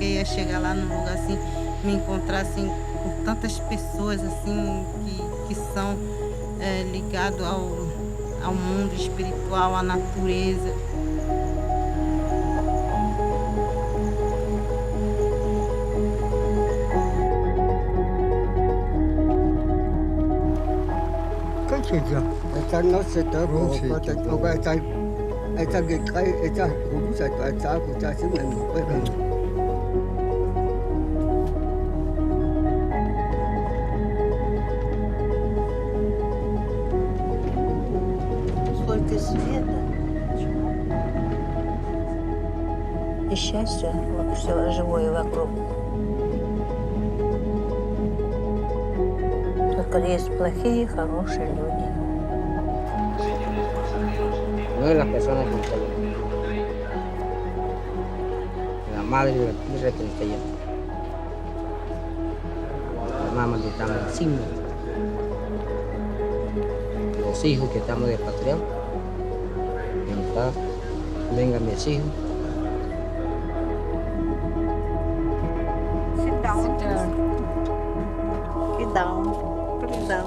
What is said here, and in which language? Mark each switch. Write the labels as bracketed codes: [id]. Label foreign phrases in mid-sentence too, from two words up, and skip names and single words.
[pt] chegar lá num lugar assim, me encontrar assim com tantas pessoas assim que são ligadas ao mundo espiritual, à natureza. [es] Esa no se te porque toca esa que cae, esa jugusa, esa jugusa, así me mueve. [ru] Сколько света и счастья все живое вокруг. Только есть плохие и хорошие люди. [es] No de las personas que están allá. De la madre y de la tierra que está allá. La mamá que estamos encima. Los hijos que estamos despatriados. Vengan mis hijos. [en] Sit down. Sit down. Sit down. Sit down.